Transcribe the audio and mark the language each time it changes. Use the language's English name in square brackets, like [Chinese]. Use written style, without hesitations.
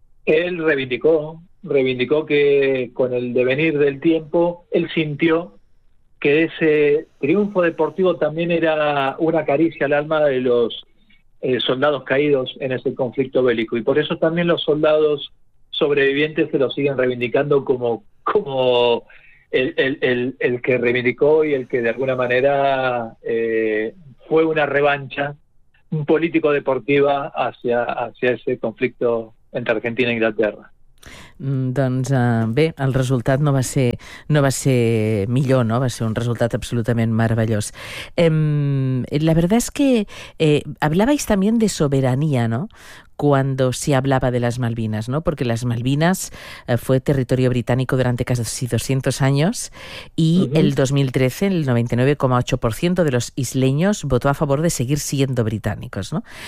[Spanish] Él reivindicó que con el devenir del tiempo él sintió que ese triunfo deportivo también era una caricia al alma de los soldados caídos en ese conflicto bélico, y por eso también los soldados sobrevivientes se lo siguen reivindicando como el que reivindicó y el que de alguna manera fue una revancha político-deportiva hacia ese conflicto entre Argentina e Inglaterra. [Catalan] Doncs bé, el resultat no va ser millor, no? Va ser un resultat absolutament meravellós. [Spanish] La verdad es que hablabais también de soberanía, ¿no? cuando se hablaba de las Malvinas, ¿no? Porque las Malvinas fue territorio británico durante casi 200 años y el 2013 el 99,8% de los isleños votó a favor de seguir siendo británicos, ¿no?